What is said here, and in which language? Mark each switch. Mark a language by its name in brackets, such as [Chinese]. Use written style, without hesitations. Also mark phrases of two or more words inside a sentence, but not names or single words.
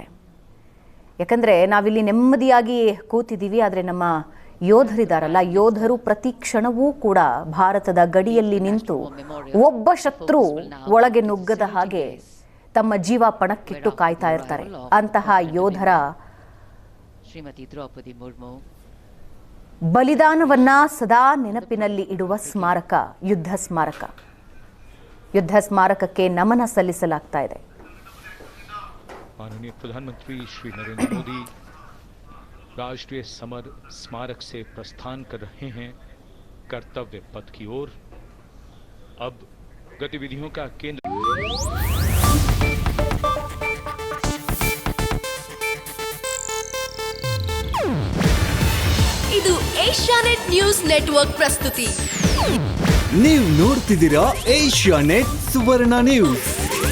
[Kannada] ಯಾಕಂದರೆ ನಾವಿಲ್ಲಿ ನೆಮ್ಮದಿಯಾಗಿ ಕೂತಿದ್ದೀವಿ, ಆದರೆ ನಮ್ಮ ಯೋಧರಿದಾರಲ್ಲ, ಯೋಧರು ಪ್ರತಿ ಕ್ಷಣವೂ ಕೂಡ ಭಾರತದ ಗಡಿಯಲ್ಲಿ ನಿಂತು ಒಬ್ಬ ಶತ್ರು ಒಳಗೆ ನುಗ್ಗದ ಹಾಗೆ ತಮ್ಮ ಜೀವ ಪಣಕ್ಕಿಟ್ಟು ಕಾಯ್ತಾ ಇರ್ತಾರೆ. ಅಂತಹ ಯೋಧರ ಬಲಿದಾನವನ್ನ ಸದಾ ನೆನಪಿನಲ್ಲಿ ಇಡುವ ಸ್ಮಾರಕ ಯುದ್ಧ ಸ್ಮಾರಕ. ಯುದ್ಧ ಸ್ಮಾರಕಕ್ಕೆ ನಮನ ಸಲ್ಲಿಸಲಾಗ್ತಾ ಇದೆ. [Hindi] माननीय प्रधानमंत्री श्री नरेंद्र मोदी राष्ट्रीय समर स्मारक से प्रस्थान कर रहे हैं कर्तव्य पथ की ओर. अब गतिविधियों का केंद्र [Kannada] ಇದು ಏಷ್ಯಾನೆಟ್ ನ್ಯೂಸ್ ನೆಟ್ವರ್ಕ್ ಪ್ರಸ್ತುತಿ. ನೀವು ನೋಡ್ತಿದ್ದೀರಾ ಏಷ್ಯಾನೆಟ್ ಸುವರ್ಣ ನ್ಯೂಸ್.